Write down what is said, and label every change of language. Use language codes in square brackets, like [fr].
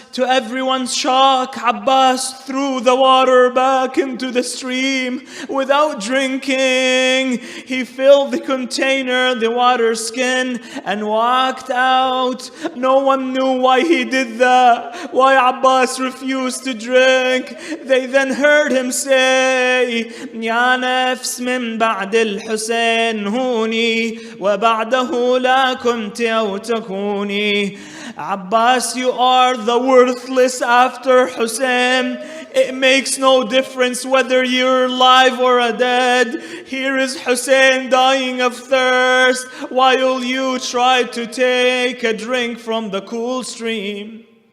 [en] To everyone's shock, Abbas threw the water back into the stream without drinking. He filled the container, the water skin, and walked out. No one knew why he did that, why Abbas refused to drink. They then heard him say, [ar] يا نفس من بعد الحسين هوني وبعده لا كنت أو تكوني. [en] Abbas, you are the worthless after Hussein. It makes no difference whether you're alive or dead. Here is Hussein dying of thirst while you try to take a drink from the cool stream.